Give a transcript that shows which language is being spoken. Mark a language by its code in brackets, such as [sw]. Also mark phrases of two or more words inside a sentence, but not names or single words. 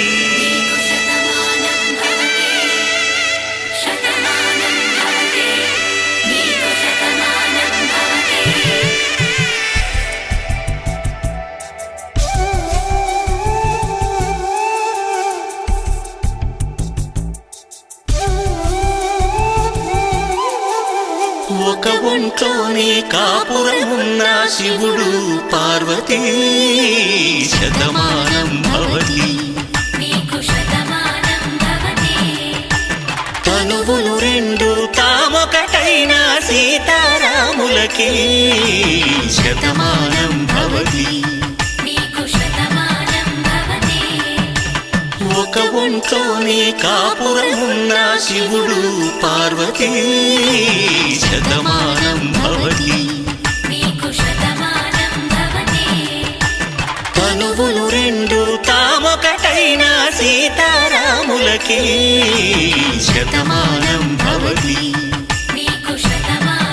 [sa] शतमानं भवते शतमानं भवते नीको शतमानं भवते [te] ఒక ఒంట్లోనే కాపురమున్న శివుడు పార్వతీ [sa] శతమానం భవతి नीको शतमानं भवते [te] తనువులు రెండు తామొకటైన సీతారాములకి [sa] శతమానం భవతి नीको शतमानं भवते [te] ఒక ఒంట్లోనే కాపురమున్న శివుడు పార్వతీ [sa] శతమానం భవతి नीको शतमानं भवते [te] తనువులు రెండు తామొకటైన సీతారాములకి [sa] శతమానం భవతి नीको शतमानं